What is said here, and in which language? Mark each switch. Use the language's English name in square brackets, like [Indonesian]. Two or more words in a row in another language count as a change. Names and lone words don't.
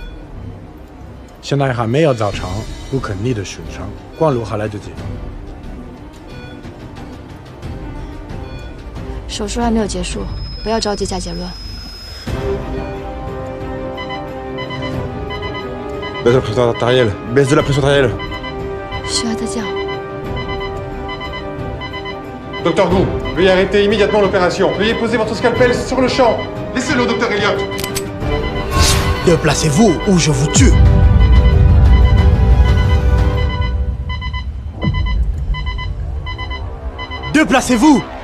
[Chinese] 现在还没有造成不可逆的损伤，光路还来得及。手术还没有结束，不要着急下结论。 [French] Baisse la pression artérielle. Baisse de la pression artérielle. [Chinese] 需要再叫。 [French] Docteur Gou, veuillez arrêter immédiatement l'opération. Veuillez poser votre scalpel sur le champ. Laissez-le, docteur Elliott. Déplacez-vous ou je vous tue. Déplacez-vous.